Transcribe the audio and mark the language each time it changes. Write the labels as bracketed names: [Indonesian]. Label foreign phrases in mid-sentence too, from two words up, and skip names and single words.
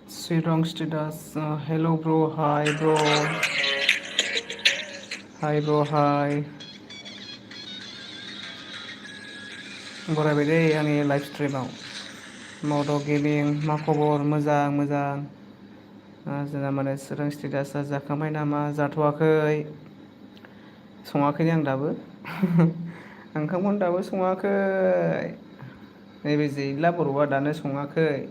[English] wrong status. Hello, bro. Hi, bro. Hi, bro. Hi. [Bodo] बरायबाय दै आंनि लाइभ स्ट्रिमाव मद' गेमिं मा खबर मोजां जोंना माने सोरां स्टेटासा जाखांबाय नामा जाथ'वाखै सङाखैनो आं दाबो ओंखामखौनो दाबो सङाखै नैबे जैला बर'आ दानो सङाखै